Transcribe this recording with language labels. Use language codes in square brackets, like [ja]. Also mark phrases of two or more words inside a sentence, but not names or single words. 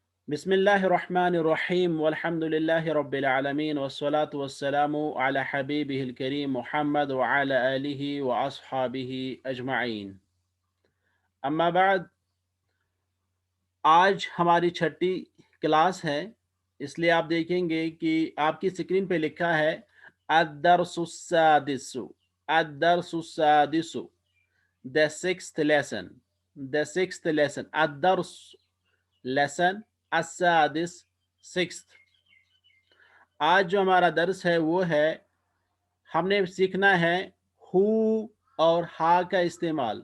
[ar] بسم الله الرحمن الرحيم والحمد لله رب العالمين والصلاة والسلام على حبيبه الكريم محمد وعلى آله وأصحابه أجمعين. [ur] اما بعد، آج ہماری چھٹی کلاس ہے، اس لیے آپ دیکھیں گے کہ آپ کی اسکرین پہ لکھا ہے [ar] الدرس السادس، الدرس السادس, [en] the sixth lesson, the sixth lesson, अद-दर्स lesson, अस्सादिस sixth। [ur] آج جو ہمارا درس ہے وہ ہے، ہم نے سیکھنا ہے ہو اور ہا کا استعمال.